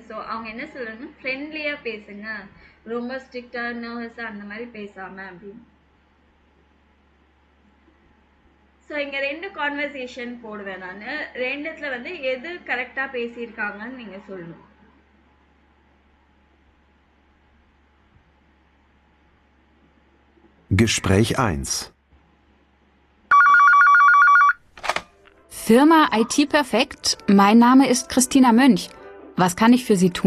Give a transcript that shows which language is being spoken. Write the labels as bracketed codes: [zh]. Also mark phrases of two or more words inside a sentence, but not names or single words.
[ta] ஸோ அவங்க என்ன சொல்கிறாங்கன்னா ஃப்ரெண்ட்லியாக பேசுங்க, ரொம்ப [en] strict nervous [ta] அந்த மாதிரி பேசாமல் அப்படின்னு. ஸோ இங்கே 2 கான்வர்சேஷன் போடுவேன் நான். 2த்துல வந்து எது கரெக்டாக பேசியிருக்காங்கன்னு நீங்கள் சொல்லணும். [de] Gespräch 1. Firma IT Perfekt. Mein Name ist Christina Mönch. Was kann ich für Sie tun?